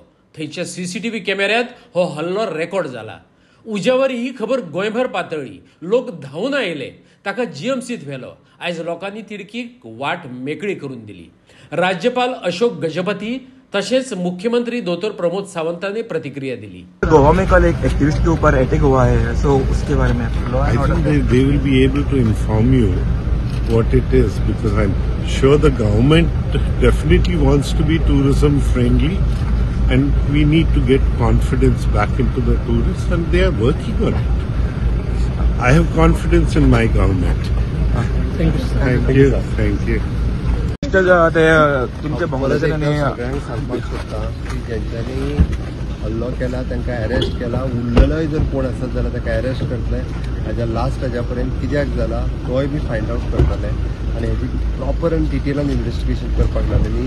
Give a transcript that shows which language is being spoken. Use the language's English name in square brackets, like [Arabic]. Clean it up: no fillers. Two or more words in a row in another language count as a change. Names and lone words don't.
[Konkani] थंयच्या CCTV कॅमेऱ्यांत हो हल्लो रेकॉर्ड जाला. उज्यावर ही खबर गोंयभर पातळ्ळी. लोक धांवन आयले. ताका GMCत व्हेलो. आयज लोकांनी तिडकीक वाट मेकळी करून दिली. राज्यपाल अशोक गजपती तसेच मुख्यमंत्री डॉ. प्रमोद सावंत ने प्रतिक्रिया दिली. [Hindi] गोवा में कल एक एक्टिविस्ट के ऊपर अटैक हुआ है, सो उसके बारे में [English] I think they will be able to inform you what it is, because I'm sure the government definitely wants to be tourism friendly and we need to get confidence back into the tourists and they are working on it. I have confidence in my government. Thank you. [Konkani] तुमच्या बंगल्याने सगळ्यांक सांगपाक सोदता की जेंच्यांनी हल्लो केला तांकां अरेस्ट केला. उरलेलोय जर कोण आसत जाल्यार ताका अरेस्ट करतले. हाज्या लास्ट हाज्या पर्यंत कित्याक जाला तोय बी [English] find out [Konkani] करतले आनी हेजी प्रॉपर आनी डिटेलान इन्व्हेस्टिगेशन करपाक लागले.